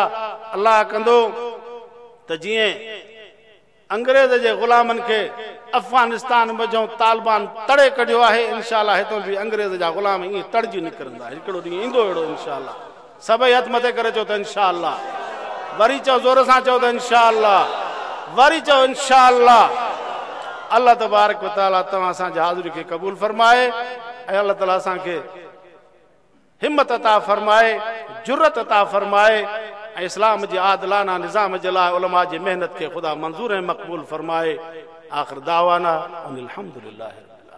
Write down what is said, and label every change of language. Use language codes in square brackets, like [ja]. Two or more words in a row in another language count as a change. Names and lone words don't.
[sd] अल्लाह कंदो त जीअं अंग्रेज़ जे ग़ुलामनि खे अफ़गानिस्तान मज़ो तालिबान तड़े कढियो आहे, [ar] إن شاء الله [sd] हितां बि अंग्रेज़ जा ग़ुलाम ईअं तड़जी निकिरंदा। हिकिड़ो ॾींहुं ईंदो अहिड़ो [ar] إن شاء الله. [sd] सभई हथ मथे करे चओ त [ar] إن شاء الله, [sd] वरी चओ ज़ोर सां चओ त [ar] إن شاء الله, [sd] वरी चओ [ar] إن شاء الله. [sd] अल्लाह [ar] تبارك و تعالى [sd] तव्हां असांजी हाज़िरी खे क़बूल फरमाए ऐं अल्लाह ताला असांखे हिम्मत अता फरमाए, जुरत अता फरमाए ऐं इस्लाम जे आदिलाना निज़ाम जे लाइ उलमा जी महिनत खे ख़ुदा मंज़ूर ऐं मक़बूल फरमाए। [ar] آخر دعوانا أن الحمد لله.